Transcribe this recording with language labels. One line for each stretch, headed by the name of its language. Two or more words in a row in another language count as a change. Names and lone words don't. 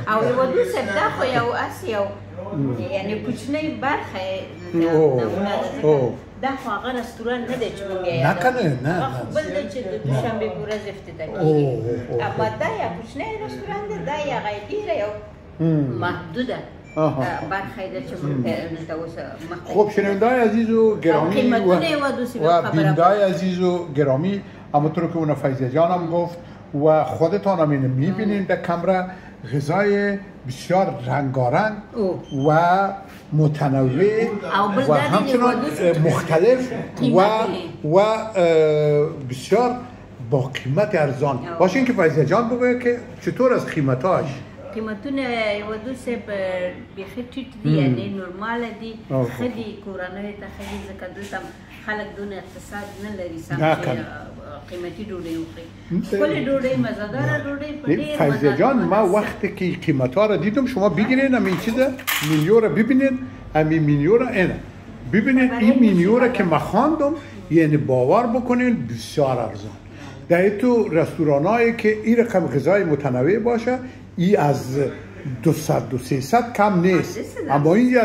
Pashto: او یو دوی صاحب دا خو یو اسې یو یعنې کوچنۍ برخه نمونه ده دا خو هغه رستوران نه دی چې مونږ یې نه که نه هغه بل دی چې د دوشنبې په ورځ افتتاح کېږي اما دا یا کوچنی رستوران دی دا یا هغه ډېره یو محدوده برخه ده چې مونږ ته اوس
Persian: خب شنونده‌های عزیز و گرامی و بیننده‌های عزیز و گرامی همونطور که اون فیضه جان هم گفت و خودتان هم اینو میبینین در کمره غذای بسیار رنگارنگ و متنوع و همچنان مختلف و بسیار با قیمت ارزان باشین که فیضه جان بگوید که چطور از قیمتاش
Pashto: قیمتونه یو دوی صاحب بیخي ټیټ دي یعنې نورماله دي ښه دي کورنیو ته ښه دي ځکه دلته خلک دونه اقتصاد نه لري سم چې قیمتي ډوډۍ وخوري ښکلې ډوډۍ مزهداره ډوډۍ په ډېر
Persian: فیضه جان ما وقتی که قیمتها را دیدم شما بگیرین همین چیزه مینیو را ببینین همین مینیو را اینه ببینین این مینیو را که ما خواندم یعنی باور بکنین بسیار ارزان در تو رستورانایی که این رقم غذای متنوع باشه ای از 200 و 300 کم نیست اما اینجا